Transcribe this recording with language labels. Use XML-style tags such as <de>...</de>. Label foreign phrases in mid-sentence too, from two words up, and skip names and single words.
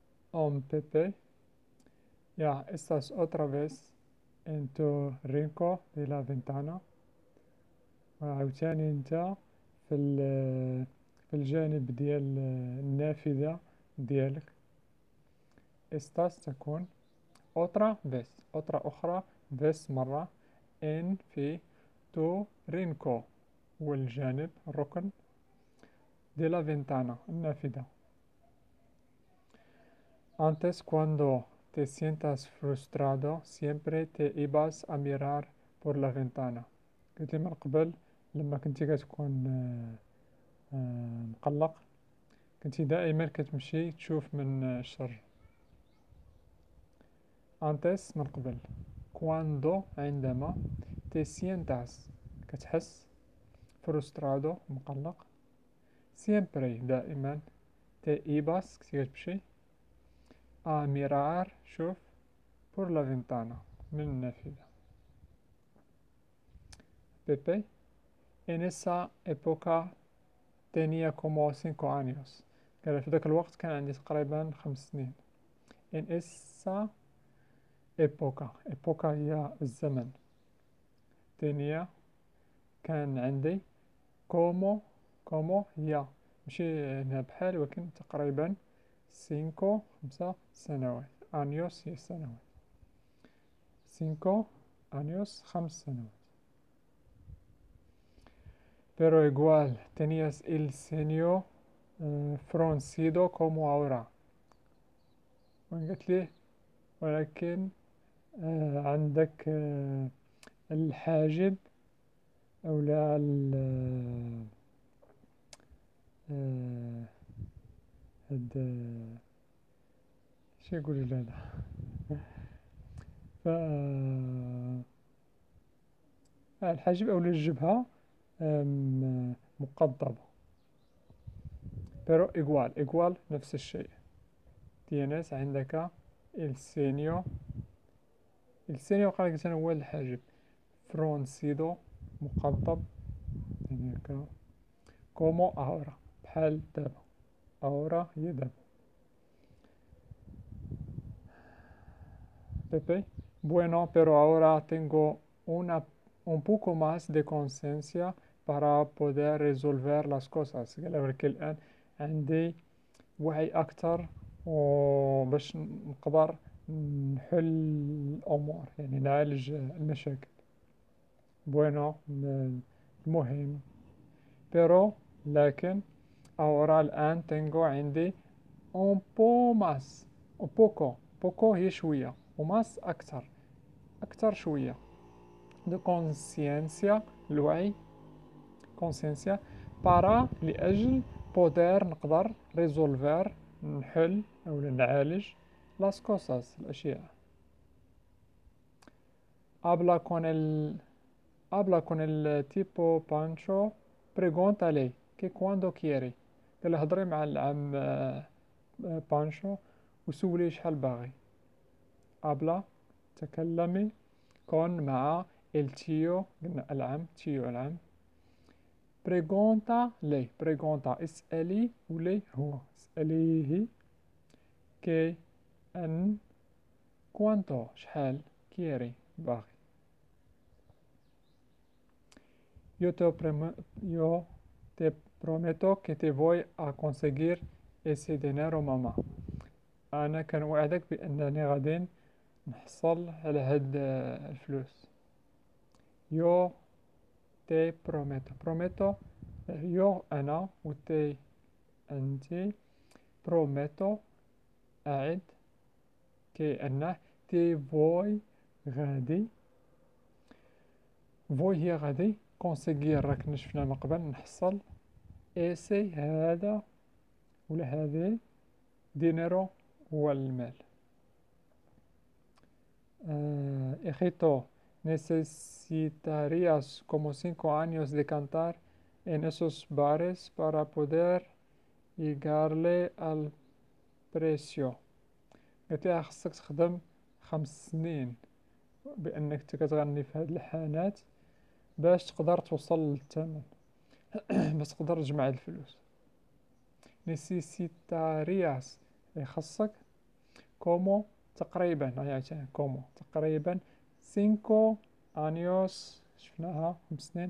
<es>Pepe. Ya, estás otra vez en tu rincón de la ventana.</es> <ar>وعاوتاني انت في الجانب ديال النافذة ديالك. استاس تكون otra أخرى vez مرة في</ar> <es>tu rincón,</es> <ar>هو الجانب الركن de la ventana النافذة.</ar> <es>Antes cuando te sientas frustrado siempre te ibas a mirar por la ventana.</es> <ar>قلت لي من قبل لما كنتي كتكون مقلق كنتي دائما كتمشي تشوف من الشر. antes من قبل،</ar> <es>cuando عندما، te sientas كتحس، frustrado مقلق، siempre دائما، te ibas</es> <ar>كنتي كتمشي،</ar> <es>a mirar شوف، por la ventana</es> <ar>من النافذة.</ar> <es>Pepe en esa época tenía como 5 años.</es> <ar>قال في ذاك الوقت كان عندي تقريبا 5 سنين.</ar> <es>en esa época</es> <ar>هي الزمن. tenía كان عندي como هي ماشي هنا بحال ولكن تقريبا 5 سنوات. años هي سنوات. 5 años 5 سنوات.</ar> <es>pero igual tenías el ceño fruncido como ahora.</es> <ar>قالت لي ولكن عندك الحاجب أو لا هاد شو يقولوا هذا ف الحاجب أو الجبهة مقضبة.</ar> <es>pero igual</es> <ar>نفس الشيء. tienes عندك السينيو قال لك هو الحاجب، فرونسيدو مقضب، يعني هكا،</ar> <es>como ahora</es> <ar>بحال دابا، ahora هي دابا.</ar> <es>Pepe, bueno, pero ahora tengo un poco más de conciencia para poder resolver las cosas.</es> <ar>قال لك الآن عندي وعي أكتر وباش نقدر نحل الأمور، يعني نعالج المشاكل. bueno المهم، pero لكن ahora الآن tengo عندي</ar> <es>un poco más، un poco</es> <ar>هي شوية، وماس أكتر شوية،</ar> <es>de conciencia الوعي، conciencia para لأجل poder نقدر resolver</es> <ar>نحل أو نعالج</ar> <es>las cosas الأشياء. habla con el tipo Pancho, pregúntale que cuando quiere.</es> <ar>قال له هضري مع العم بانشو وسوليه شحال باغي. habla تكلمي con مع التيو، قلنا العم، تيو العم. pregunta اسألي ولي هو، اسأليه كي أن cuánto شحال quiere باغي.</ar> <es>yo te prometo que te voy a conseguir ese dinero ماما.</es> <ar>أنا كنوعدك بأنني غادي نحصل على هاد الفلوس.</ar> <es>yo te prometo yo</es> <ar>أنا و te أنتي، prometo أعد، كي أنه</ar> <es>te voy</es> <ar>غادي، voy هي غادي، conseguir راك شفنا من قبل نحصل، ese هذا ولا هذه، dinero هو المال.</ar> <es>Hijito, necesitarías como 5 años de cantar en esos bares para poder llegarle al precio.</es> <ar>قلت لها خصك تخدم 5 سنين بأنك كتغني في هاد الحانات باش تقدر توصل للثمن، باش تقدر تجمع الفلوس. necesitarías خصك كومو تقريبا، يعني كومو تقريبا 5 أنيوس شفناها 5 سنين.</ar>